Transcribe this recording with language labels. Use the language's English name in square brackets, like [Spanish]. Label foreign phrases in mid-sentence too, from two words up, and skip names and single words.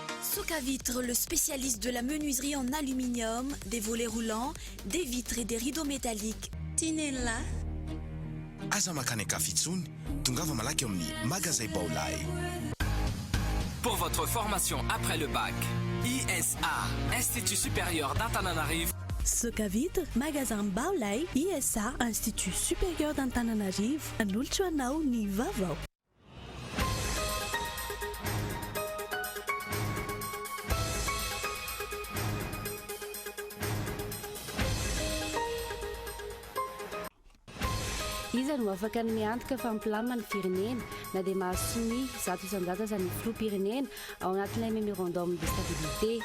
[French] Soka Vitre, le spécialiste de la menuiserie en aluminium, des volets roulants, des vitres et des rideaux métalliques. Tinella. [Malagasy] Aza makany Kafitsony, tongava malaky amin'ny magasin Baolay. [French] Pour votre formation après le bac, ISA, Institut supérieur d'Antananarivo. Soka Vitre, magasin Baolay, ISA, Institut supérieur d'Antananarivo. [Malagasy] An'olotro anao ny vaovao. Iza no afaka ny miantoka fampilamina ny firenena na dia mahasoa zato isan-jato aza ny filoham-pirenena ao anatin'ilay [French] mémorandum de stabilité.